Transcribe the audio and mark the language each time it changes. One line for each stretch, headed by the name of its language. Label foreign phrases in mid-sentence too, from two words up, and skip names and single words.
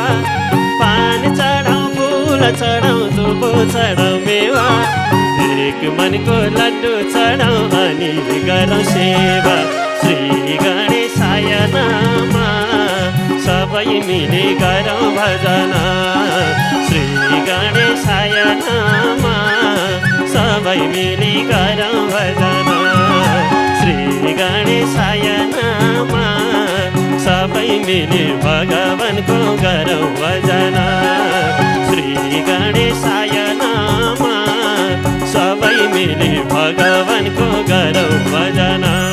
Nepali: पान चढाउँ फुल चढाउँ दुबो चढाउँ मेवा. एक मनको लड्डु चढाउँ अनि गरौँ सेवा.
Sanskrit: श्री गणेशाय नामा
Nepali: सबै मिली गरौँ भजना.
Sanskrit: श्री गणेशाय नामा
Nepali: सबै मिली गरौँ भजना.
Sanskrit: श्री गणेशाय नामा
Nepali: सबै मिली भगवानको गरौँ भजना.
Sanskrit: श्री गणेशाय नामा
Nepali: सबै मिली भगवानको गरौँ भजना.